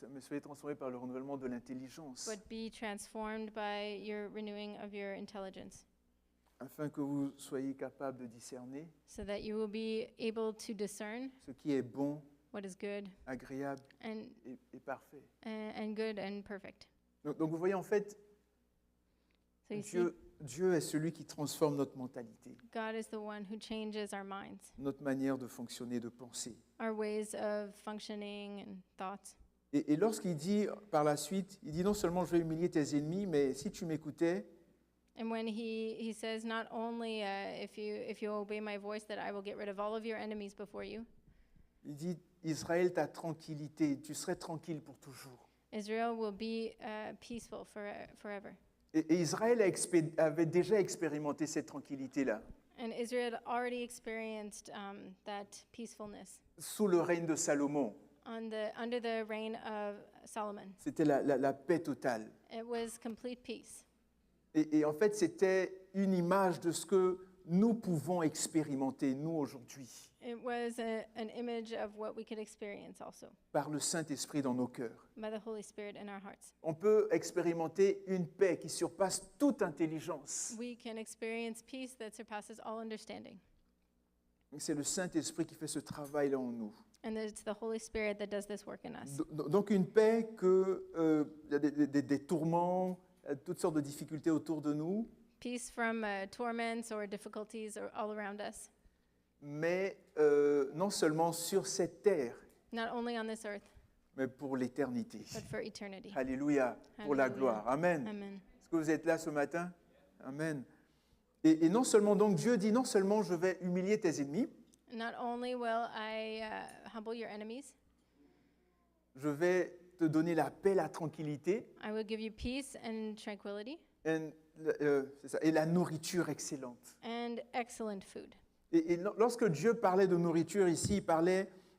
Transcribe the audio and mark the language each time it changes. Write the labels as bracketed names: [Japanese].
[French] mais soyez transformés par le renouvellement de l'intelligence, [English] but be transformed by your renewing of your intelligence, [French] afin que vous soyez capables de discerner [English] so that you will be able to discern [French] ce qui est bon, [English] what is good [French] agréable [English] and [French] et parfait. [English] and good and perfect. [French] Donc vous voyez, en fait, [English] So you see, [French] Dieu est celui qui transforme notre mentalité, [English] God is the one who changes our minds, [French] notre manière de fonctionner, de penser. [English] our ways of functioning and thoughts. [French] Et lorsqu'il dit par la suite, il dit non seulement je vais humilier tes ennemis, mais si tu m'écoutais, [English] And when he says, not only if you obey my voice, that I will get rid of all of your enemies before you, [French] il dit Israël, ta tranquillité, tu serais tranquille pour toujours. [English] Israel will be peaceful forever. [French] Et Israël avait déjà expérimenté cette tranquillité-là, [English] And Israel already experienced that peacefulness [French] sous le règne de Salomon. [English] under the reign of Solomon. [French] C'était la paix totale. [English] It was complete peace. [French] Et en fait, c'était une image de ce que nous pouvons expérimenter, nous, aujourd'hui, [English] It was an image of what we could experience also [French] par le Saint-Esprit dans nos cœurs. [English] by the Holy Spirit in our hearts. [French] On peut expérimenter une paix qui surpasse toute intelligence. [English] We can experience peace that surpasses all understanding. [French] C'est le Saint-Esprit qui fait ce travail-là en nous. [English] And it's the Holy Spirit that does this work in us. [French] Donc une paix que il y a des tourments, toutes sortes de difficultés autour de nous, [English] Peace from torments or difficulties all around us, [French] mais non seulement sur cette terre, [English] not only on this earth, [French] mais pour l'éternité. [English] but for eternity. [French] Alléluia, pour la [English] Alléluia. [French] gloire. Amen. [English] Amen. [French] Est-ce que vous êtes là ce matin? Amen. Et non seulement, donc Dieu dit, non seulement je vais humilier tes ennemis, [English] Not only will I humble your enemies, [French] je vais te donner la paix, la tranquillité [English] I will give you peace and tranquility [French] c'est ça, et la nourriture excellente. [English] and excellent food. [French] Et lorsque Dieu parlait de nourriture ici, il parlait,